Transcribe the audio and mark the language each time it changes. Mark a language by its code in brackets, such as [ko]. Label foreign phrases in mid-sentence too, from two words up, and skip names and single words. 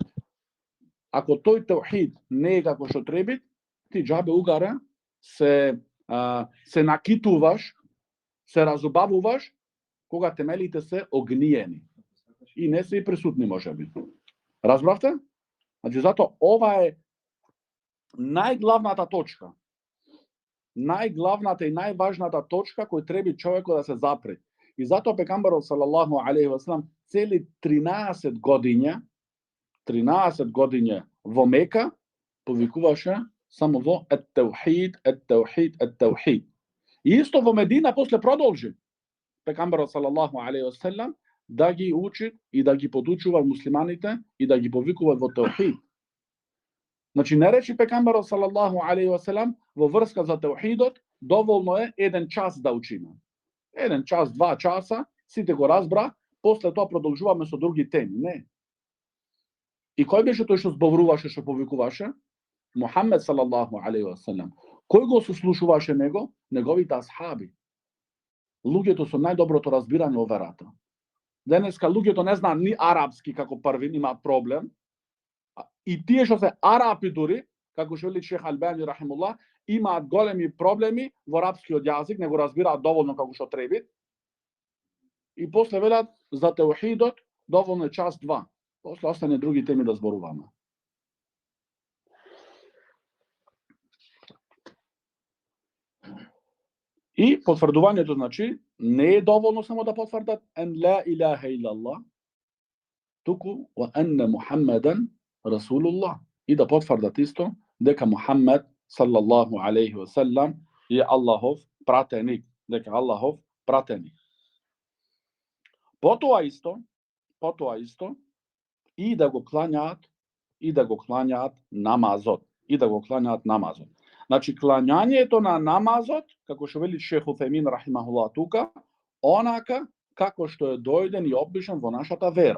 [mk] Ако тој теухид не е како што треба, ти џабе угаре се накитуваш, се разубавуваш кога темелите се огниени и не се и присутни можеби. Разбравте? Значи затоа ова е најглавната точка. Најглавната и најважната точка кој треба човекот да се запре. И затоа пегамберот [ar] صلى الله عليه وسلم [mk] цели 13 годиња во Мека повикуваше само во [ar] التوحيد، التوحيد، التوحيد. [mk] И исто во Медина после продолжи пегамберот [ar] صلى الله عليه وسلم [mk] да ги учи и да ги подучува муслиманите и да ги повикува во теухид. Значи не речи пегамберот [ar] صلى الله عليه وسلم [mk] во врска за теухидот доволно е 1 час да учиме. 1 час, 2 часа, сите го разбра, после тоа продолжуваме со други теми, не. И кој беше тој што зборуваше, што повикуваше? Мухамед [ar] صلى الله عليه وسلم. [mk] Кој го сослушуваше него? Неговите асхаби. Луѓето со најдоброто разбирање во верата. Денеска луѓето не знаат ни арапски како први, имаат проблем. И тие што се арапи дури, како што вели Шех Албани рахимуллах, имаат големи проблеми во арапскиот јазик, не го разбираат доволно како што треба. И после велат за теухидот доволно е час 2. После остане други теми да зборуваме. И потврдувањето значи не е доволно само да потврдат [ar] أن لا إله إلا الله, [mk] туку [ar] وأن محمدا رسول الله. [mk] И да потврдат исто дека Мухаммед [ar] صلى الله عليه وسلم [mk] е Аллахов пратеник, дека Аллахов пратеник. Потоа исто и да го клањаат намазот, Значи клањањето на намазот, како што вели Шех Уфемин рахимахуллах тука, онака како што е дојден и опишан во нашата вера.